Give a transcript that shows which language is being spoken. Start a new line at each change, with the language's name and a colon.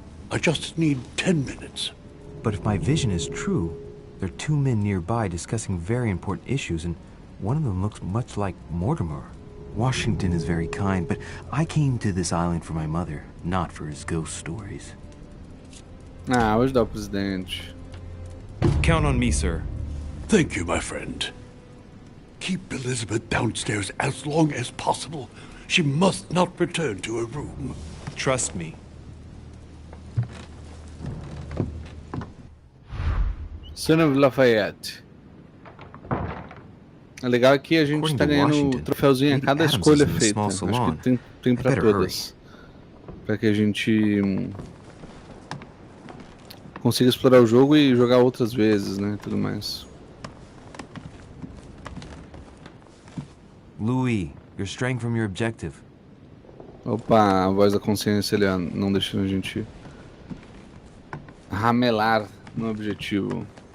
English: I just need 10 minutes. But if my vision is true, there are two men nearby discussing very important issues, and one of them looks much like Mortimer. Washington is very kind, but I came to this island for my mother, not for his ghost stories.
Portuguese: Ah, vou ajudar o presidente.
English: Count on me, sir. Thank you, my friend. Keep Elizabeth downstairs as long as possible. She must not return to her room. Trust me. Son of Lafayette.
Portuguese: É legal que a gente tá ganhando troféuzinho a cada escolha feita. Acho que tem pra todas. Pra que a gente consiga explorar o jogo e jogar outras vezes, né? Tudo mais.
English: Louis, you're straying from your objective.
Portuguese: Opa, a voz da consciência ali, ó, não deixando a gente ramelar no objetivo.